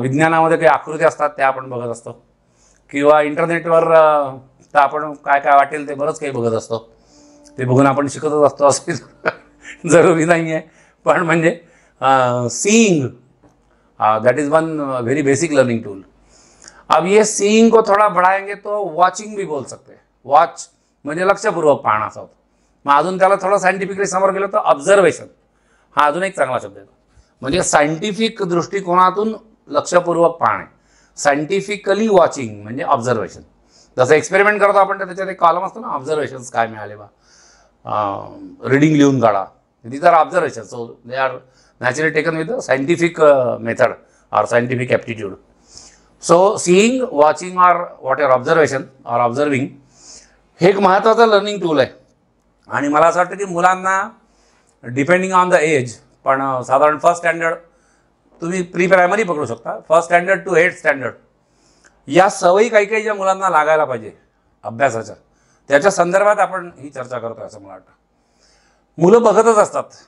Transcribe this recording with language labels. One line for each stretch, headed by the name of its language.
Marathi: विज्ञानामध्ये काही आकृती असतात त्या आपण बघत असतो किंवा इंटरनेटवर तर आपण काय काय वाटेल ते बरंच काही बघत असतो. ते बघून आपण शिकतच असतो असं जरुरी नाही आहे. पण म्हणजे
English: Seeing that is one very basic learning tool.
Hindi: अब ये सीइंग को थोड़ा बढ़ाएंगे तो वॉचिंग भी बोल सकते हैं.
Marathi: वॉच म्हणजे लक्षपूर्वक पाहणं असं होतं. मग अजून त्याला थोडं सायंटिफिकली समोर गेलं तर ऑब्झर्वेशन हा अजून एक चांगला शब्द आहे. म्हणजे सायंटिफिक दृष्टिकोनातून लक्षपूर्वक पाहणे, सायंटिफिकली वॉचिंग म्हणजे ऑब्झर्वेशन. जसं एक्सपेरिमेंट करतो आपण तर त्याच्यात एक कॉलम असतो ना ऑब्झर्वेशन्स काय मिळाले बा, रीडिंग लिहून काढा.
English: These are observation. So they are naturally taken with scientific method और scientific aptitude. So seeing, watching और whatever observation और observing
Marathi: हे एक महत्त्वाचं लर्निंग टूल आहे. आणि मला असं वाटतं की मुलांना
English: depending on the age
Marathi: पण साधारण फर्स्ट स्टँडर्ड तुम्ही प्री प्रायमरी पकडू शकता, first standard to 8th standard या सवयी काही काही ज्या मुलांना लागायला पाहिजे अभ्यासाच्या त्याच्या संदर्भात आपण ही चर्चा करतो असं मला वाटतं. मुलं बघतच असतात.